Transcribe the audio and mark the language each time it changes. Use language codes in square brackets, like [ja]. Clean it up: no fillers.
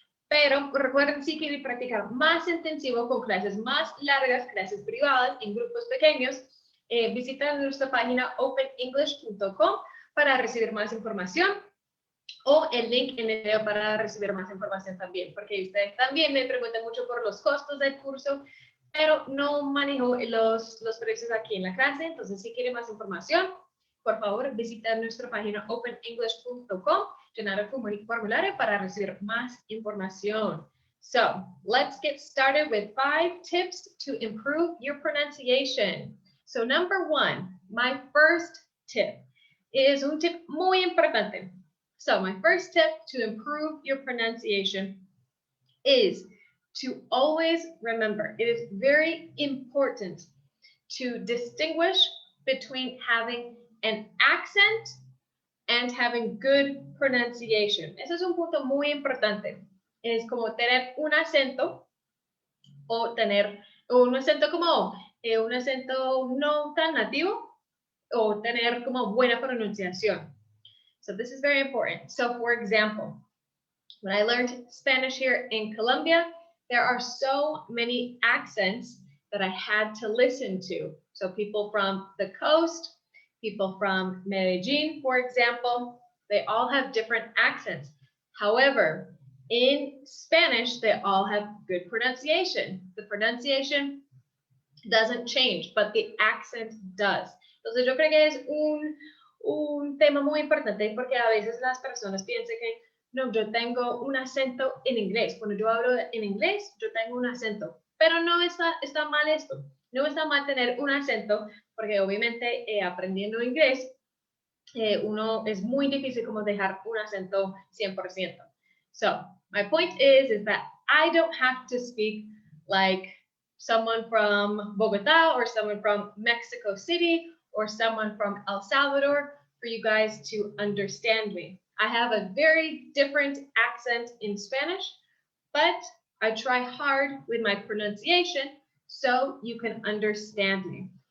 [es] Pero recuerden, si quieren practicar más intensivo con clases más largas, clases privadas en grupos pequeños, visiten nuestra página openenglish.com para recibir más información o el link en el video para recibir más información también, porque ustedes también me preguntan mucho por los costos del curso, pero no manejo los precios aquí en la clase. Entonces, si quieren más información, por favor, visita nuestra página openenglish.com, llenar el formulario para recibir más información. [en] So, let's get started with 5 tips to improve your pronunciation. So, number 1, my first tip is un tip muy importante. So, my first tip to improve your pronunciation is to always remember, it is very important to distinguish between having an accent and having good pronunciation. [es] Ese es un punto muy importante. Es como tener un acento o tener un acento como un acento no tan nativo o tener como buena pronunciación. [en] So this is very important. So for example, when I learned Spanish here in Colombia, there are so many accents that I had to listen to. So people from the coast, people from Medellin, for example, they all have different accents. However, in Spanish, they all have good pronunciation. The pronunciation doesn't change, but the accent does. [es] Entonces yo creo que es un tema muy importante porque a veces las personas piensan que no, yo tengo un acento en inglés. Cuando yo hablo en inglés, yo tengo un acento. Pero no está mal esto. No está mal tener un acento porque obviamente aprendiendo inglés, uno es muy difícil como dejar un acento 100%. [en] So my point is that I don't have to speak like someone from Bogota or someone from Mexico City or someone from El Salvador for you guys to understand me. I have a very different accent in Spanish, but I try hard with my pronunciation so you can understand me.